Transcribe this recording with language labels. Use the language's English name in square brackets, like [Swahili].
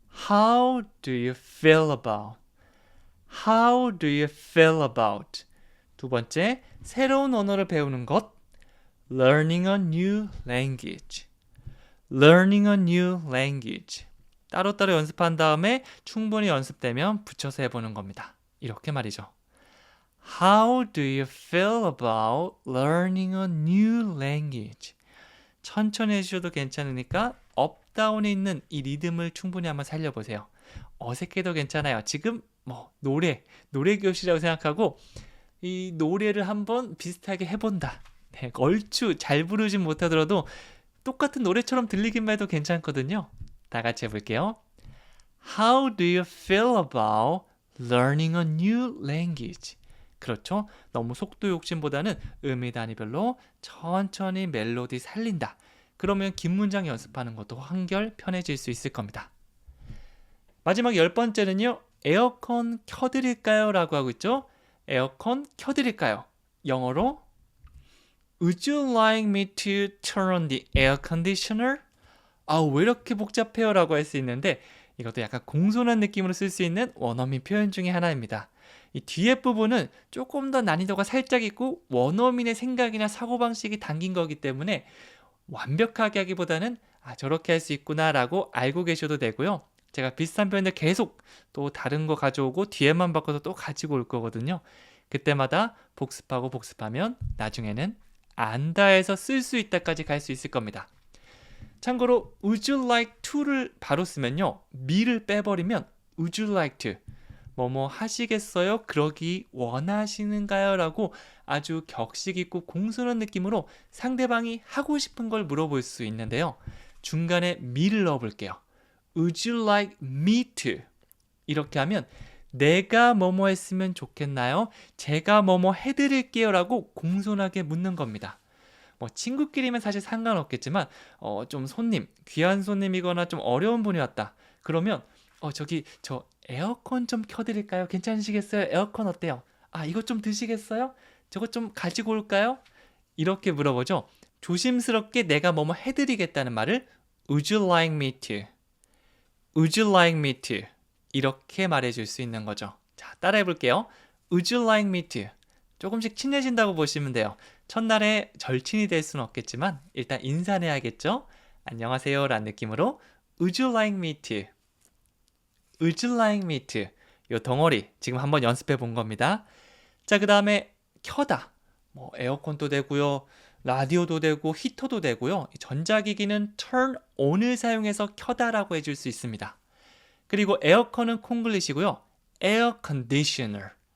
[English] How do you feel about? How do you feel about? [Korean] 두 번째, 새로운 언어를 배우는 것. [English] Learning a new language. Learning a new language. [Korean] 따로따로 연습한 다음에 충분히 연습되면 붙여서 해보는 겁니다. 이렇게 말이죠. [English] How do you feel about learning a new language? [Korean] 천천히 해주셔도 괜찮으니까 업다운에 있는 이 리듬을 충분히 한번 살려보세요. 어색해도 괜찮아요. 지금 뭐 노래 교실이라고 생각하고 이 노래를 한번 비슷하게 해본다. 네, 얼추 잘 부르진 못하더라도 똑같은 노래처럼 들리기만 해도 괜찮거든요. 다 같이 해볼게요. [English] How do you feel about learning a new language? [Korean] 그렇죠? 너무 속도 욕심보다는 의미 단위별로 천천히 멜로디 살린다. 그러면 긴 문장 연습하는 것도 한결 편해질 수 있을 겁니다. 마지막 10번째는요. 에어컨 켜드릴까요? 라고 하고 있죠. 에어컨 켜드릴까요? 영어로 [English] Would you like me to turn on the air conditioner? [Korean] 왜 이렇게 복잡해요? 라고 할 수 있는데 이것도 약간 공손한 느낌으로 쓸 수 있는 원어민 표현 중에 하나입니다. 이 뒤에 부분은 조금 더 난이도가 살짝 있고 원어민의 생각이나 사고방식이 담긴 거기 때문에 완벽하게 하기보다는 저렇게 할 수 있구나 라고 알고 계셔도 되고요. 제가 비슷한 표현들 계속 또 다른 거 가져오고 뒤에만 바꿔서 또 가지고 올 거거든요. 그때마다 복습하고 복습하면 나중에는 안다 해서 쓸 수 있다까지 갈 수 있을 겁니다. 참고로 [English] would you like to [Korean] 를 바로 쓰면요. me를 빼버리면 [English] would you like to [Korean] 뭐뭐 하시겠어요? 그러기 원하시는가요? 라고 아주 격식 있고 공손한 느낌으로 상대방이 하고 싶은 걸 물어볼 수 있는데요. 중간에 me를 넣어볼게요. [English] Would you like me to? [Korean] 이렇게 하면 내가 뭐뭐 했으면 좋겠나요? 제가 뭐뭐 해드릴게요 라고 공손하게 묻는 겁니다. 뭐 친구끼리면 사실 상관없겠지만 좀 귀한 손님이거나 좀 어려운 분이 왔다. 그러면 저기 저 에어컨 좀 켜드릴까요? 괜찮으시겠어요? 에어컨 어때요? 아, 이것 좀 드시겠어요? 저것 좀 가지고 올까요? 이렇게 물어보죠. 조심스럽게 내가 뭐뭐 해드리겠다는 말을 [English] Would you like me to? Would you like me to? [Korean] 이렇게 말해줄 수 있는 거죠. 자, 따라해 볼게요. [English] Would you like me to? [Korean] 조금씩 친해진다고 보시면 돼요. 첫날에 절친이 될 수는 없겠지만 일단 인사는 해야겠죠? 안녕하세요 라는 느낌으로 [English] Would you like me to? Would you like me to? [Korean] 요 덩어리 지금 한번 연습해 본 겁니다. 자, 그 다음에 켜다. 뭐 에어컨도 되고요. 라디오도 되고 히터도 되고요. 전자기기는 turn on을 사용해서 켜다라고 해줄 수 있습니다. 그리고 에어컨은 콩글리시고요. [English] air conditioner.